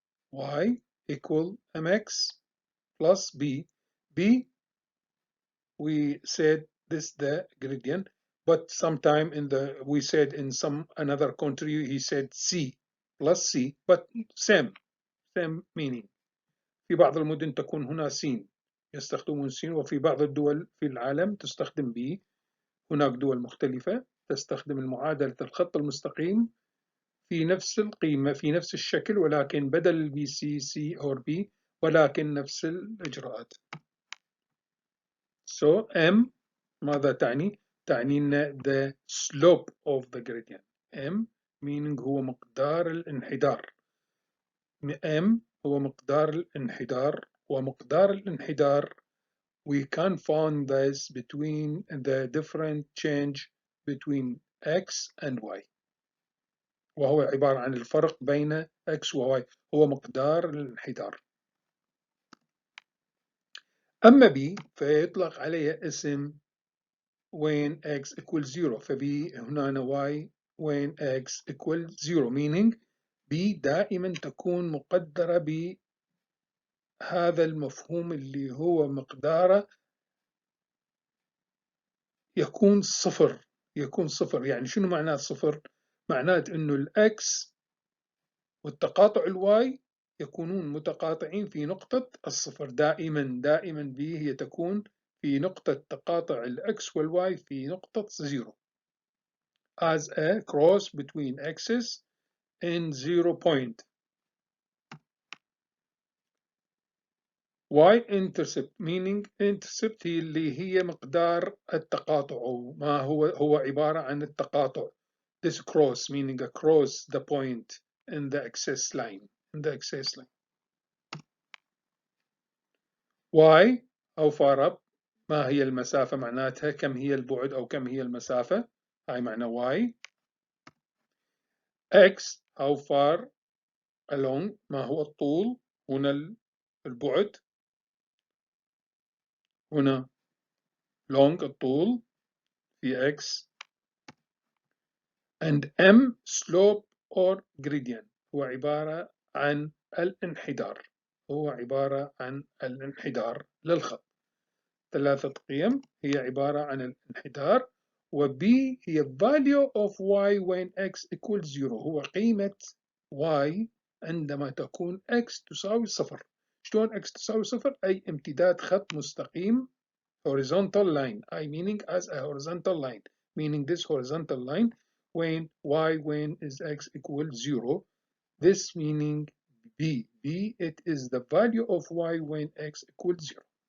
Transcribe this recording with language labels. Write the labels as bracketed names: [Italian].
[English] Y equal mx plus b. B, we said this the gradient, but sometime we said in another country he said c plus c, but same meaning. [Arabic] في بعض المدن تكون هنا س، يستخدمون س، وفي بعض الدول في العالم تستخدم ب. هناك دول مختلفة تستخدم المعادلة الخط المستقيم في نفس القيمة في نفس الشكل، ولكن بدل البي سي or b، ولكن نفس الإجراءات. So m ماذا تعني؟ تعني أن [English] the slope of the gradient. [Arabic] m meaning هو مقدار الانحدار. m هو مقدار الانحدار، ومقدار الانحدار [English] we can find this between the different change between x and y. [Arabic] وهو عبارة عن الفرق بين x و y، هو مقدار الانحدار. أما b فيطلق عليه اسم [English] when x equals 0. [Arabic] فb هنا [English] y when x equals 0 meaning [Arabic] b دائما تكون مقدرة بهذا المفهوم اللي هو مقداره يكون صفر. يعني شنو معناه صفر؟ معناه انه الاكس والتقاطع الواي يكونون متقاطعين في نقطة الصفر دائما. دائما B هي تكون في نقطة تقاطع الX والY في نقطة 0 [English] as a cross between axes in 0 point. Y intercept meaning intercept [Arabic] هي مقدار التقاطع، أو ما هو عبارة عن التقاطع. [English] This cross meaning across the point in the axis line. Y how far up، [Arabic] ما هي المسافة معناتها كم هي البعد أو كم هي المسافة، هاي معنى Y. [English] X how far along، [Arabic] ما هو الطول، هنا البعد، هنا long الطول في X. [English] and M slope or gradient [Arabic] هو عبارة عن الانحدار، للخط. ثلاثة قيم هي عبارة عن الانحدار. وB هي [English] value of Y when X equals 0، [Arabic] هو قيمة Y عندما تكون X تساوي صفر. شلون X تساوي صفر؟ أي امتداد خط مستقيم horizontal line. [English] I meaning as a horizontal line, meaning this horizontal line when is X equals 0. This meaning B it is the value of Y when X equals 0.